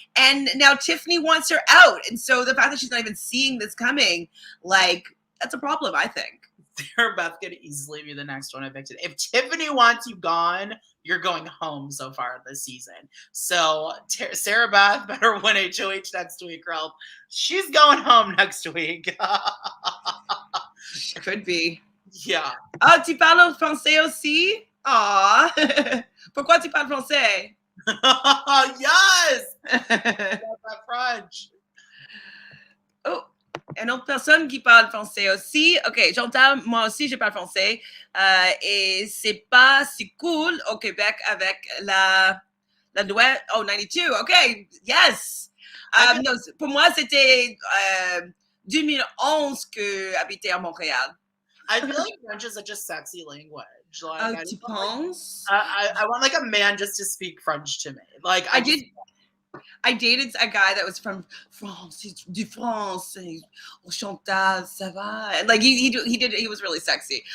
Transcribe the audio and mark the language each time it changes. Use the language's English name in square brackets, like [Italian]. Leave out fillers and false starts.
[English] And now Tiffany wants her out. And so the fact that she's not even seeing this coming, that's a problem, I think. Sarah Beth could easily be the next one evicted. If Tiffany wants you gone, you're going home so far this season. So Sarah Beth better win HOH next week, girl. She's going home next week. Could be. Yeah. [French] Oh, tu parles français aussi? Aw. Pourquoi tu parles français? [English] Yes! That French. Oh. [French] Une autre personne qui parle français aussi. OK, j'entends, moi aussi, je parle français. Et c'est pas si cool au Québec avec la loi 92. OK, yes. Non, pour moi, c'était 2011 que j'habitais à Montréal. [English] I feel like French is such a sexy language. [French] Tu penses? [English] I want a man just to speak French to me. I dated a guy that was from France, [French] du France, [English] Chantele, [French] ça va, [English] and he was really sexy.